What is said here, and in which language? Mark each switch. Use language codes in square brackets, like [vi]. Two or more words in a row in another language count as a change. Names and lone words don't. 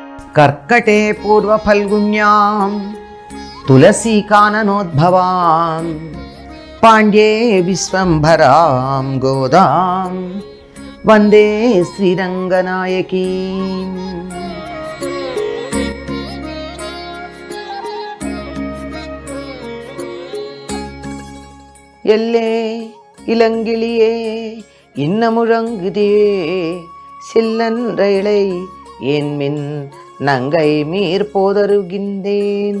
[sa] కర్కటే పూర్వఫల్గుణ్యాం తులసీకాననోద్భవాం పాండ్యే విశ్వంభరాం గోదాం వందే శ్రీరంగనాయకీం. [ta] எல்லே இளங்கிளியே இன்னமுழங்குதே சில்லன்றைளை என்மின் நங்கை மீர் போதருகின்றேன்